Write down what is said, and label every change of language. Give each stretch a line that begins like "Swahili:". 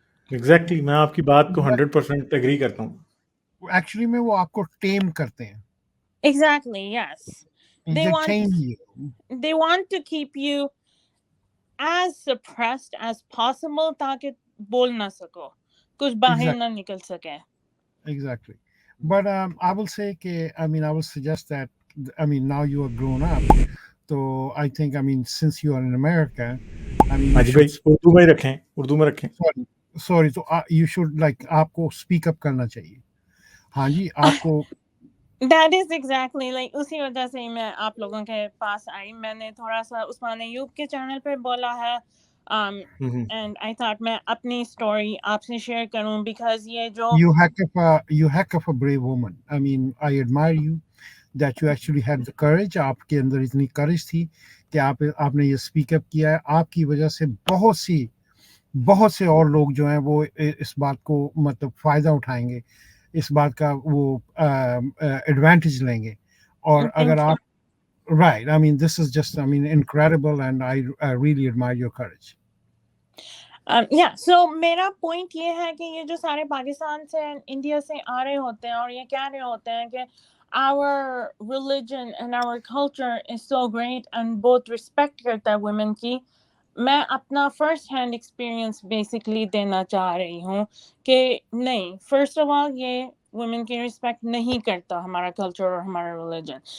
Urdu: Exactly, میں آپ کی بات کو 100% ایگری کرتا ہوں. ایکچولی میں وہ آپ کو ٹیم کرتے ہیں.
English: Exactly, yes. They They want to keep you as suppressed as possible
Urdu: تاکہ بول نہ سکو, کچھ باہر نہ نکل سکے.
English: Exactly. But I will say I will suggest that, now you are grown up. So I think, since you are in America, you
Urdu: حاجی بھائی اردو میں ہی رکھیں, اردو میں رکھیں.
English: sorry, so you should
Urdu: آپ کو
English: speak up
Urdu: کرنا چاہیے. ہاں جی, آپ کو
English: That is exactly like
Urdu: اسی وجہ سے میں آپ لوگوں کے پاس آئی. میں نے تھوڑا سا عثمان ایوب کے چینل پہ بولا ہے,
English: and I thought
Urdu: میں اپنی اسٹوری آپ سے شیئر کروں, because یہ جو
English: you heck of a brave woman. I admire you that you actually had the courage.
Urdu: آپ کے اندر اتنی courage تھی کہ آپ نے یہ speak up کیا ہے. آپ کی وجہ سے بہت سے اور لوگ جو ہیں وہ اس بات کو مطلب فائدہ اٹھائیں گے, اس بات کا وہ ایڈوانٹیج لیں گے. اور اگر آپ
English: right, this is just incredible, and I really admire your courage.
Urdu: so میرا پوائنٹ یہ ہے کہ یہ جو سارے پاکستان سے انڈیا سے آ رہے ہوتے ہیں اور یہ کہہ رہے ہوتے ہیں کہ
English: our religion and our culture is so great
Urdu: and بہت respect کرتا ہے women کی, میں اپنا فرسٹ ہینڈ ایکسپیرئنس بیسکلی دینا چاہ رہی ہوں کہ نہیں, فرسٹ آف آل یہ ویمن کی ریسپیکٹ نہیں کرتا ہمارا کلچر اور ہمارا ریلیجن.